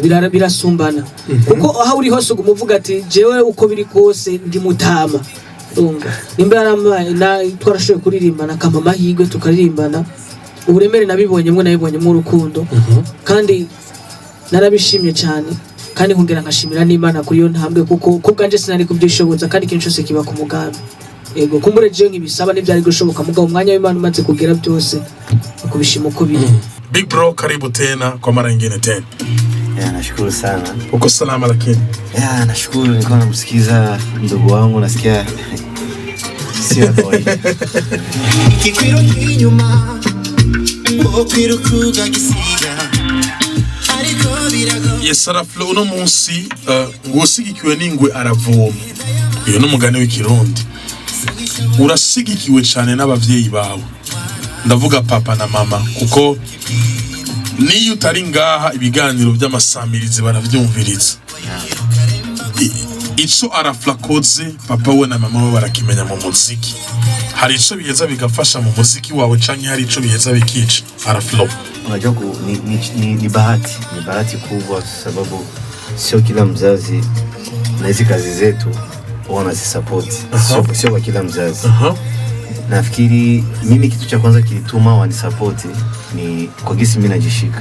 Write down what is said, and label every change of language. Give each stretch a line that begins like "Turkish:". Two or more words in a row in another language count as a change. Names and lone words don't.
Rundi: birasumbana kuko aho uri hose umuvuga ati jewe uko biri kose ndi mutama nimba yaramaye na twarashoye kuririmbana kama mahigwe tukaririmbana uburemere nabibonye mu rukundo kandi narabishimye cyane kandi nkongera nkashimira n'Imana kuri yo ntambwe kuko kubwanje sinari kubyishoboza kandi ikintu cyose kiba ku mugambi ego kumbure je nkibisaba n'ibyari gushoboka mugabo umwanya w'Imana umaze kugera byose akubishima uko biri.
English: Big bro,
Swahili: karibu tena kwa mara nyingine tena. Nashukuru sana. Uko salama lakini? Nashukuru, nilikuwa namsikiza ndugu wangu, nasikia sio boy. Kikwiro nyuma opiro kuga gisiga.
Rundi: Yes, Araflo uno munsi ngusigikiwe n'ingwe aravoma. Iyo n'umugani w'ikirundi. Urasigikiwe cyane n'abavyeyi bawe. Ndavuga papa na mama kuko niyo utari ngaha ibiganiro by'amasamirizi baravyumviriza. Ico Arafla koze papa we na mama we barakimenya mu muziki. Hari ico biheza bigafasha mu muziki wawe canke hari ico biheza bikica Araflo?
Swahili: Unajua ni bahati kubwa sababu sio kila mzazi na hizi kazi zetu wanazisupport. Sio kwa kila mzazi. Nafikiri mimi kitu cha kwanza kilituma wanisupport ni kwa gisi mimi najishika.